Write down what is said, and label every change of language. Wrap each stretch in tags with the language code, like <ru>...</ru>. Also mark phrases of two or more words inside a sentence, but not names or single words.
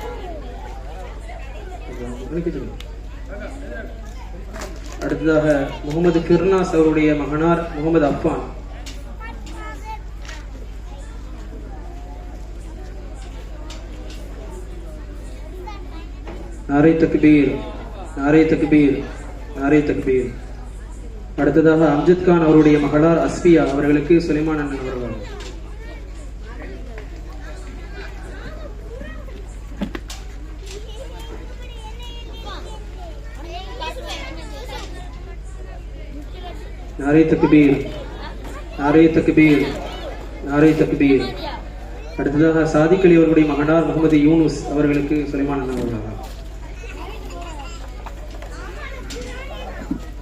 <ta>அடுத்ததாக முகமது ஃபிர்னாஸ் அவருடைய மகனார் முகமது அஃபான்.</ta> <ur>نعرۂ تکبیر، نعرۂ تکبیر، نعرۂ تکبیر.</ur> <ta>அடுத்ததாக அம்ஜத் கான் அவருடைய மகளார் அஸ்பியா அவர்களுக்கு சுலைமான் அண்ணன் அவர்கள்.</ta> <ur>نعرۂ تکبیر، نعرۂ تکبیر، نعرۂ تکبیر.</ur> <ta>அடுத்ததாக சாதிக் அலி அவர்களுடைய மகனார் முகமது யூனுஸ் அவர்களுக்கு சுலைமான் அண்ணன் அவர்கள்.</ta>